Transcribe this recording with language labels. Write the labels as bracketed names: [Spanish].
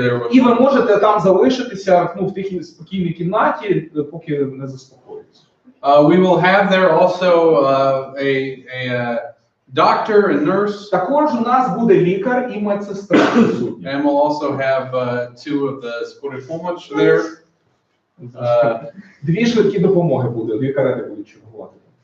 [Ukrainian] І ви можете там залишитися в тихій спокійній кімнаті, поки не заспокоїться. [English] We will have there also a doctor and nurse. [Ukrainian] Також у нас буде лікар і медсестра. [English] And we'll also have 2 of the [Ukrainian] скорої помощи [English] there. [Ukrainian] 2 швидкі допомоги буде, 2 карети будуть чергувати.